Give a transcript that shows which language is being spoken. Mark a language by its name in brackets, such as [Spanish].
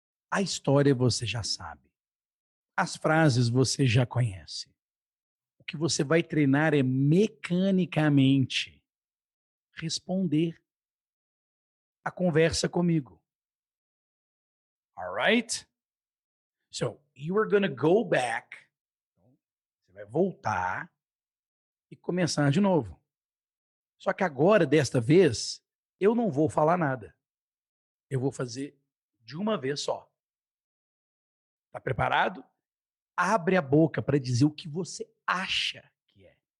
[Portuguese] A história você já sabe. As frases você já conhece. O que você vai treinar é mecanicamente responder a conversa comigo. [English] All right? So, you are going to go back. [Portuguese] Você vai voltar e começar de novo. Só que agora, desta vez, eu não vou falar nada. Eu vou fazer de uma vez só. Tá preparado? Abre a boca para dizer o que você acha que é.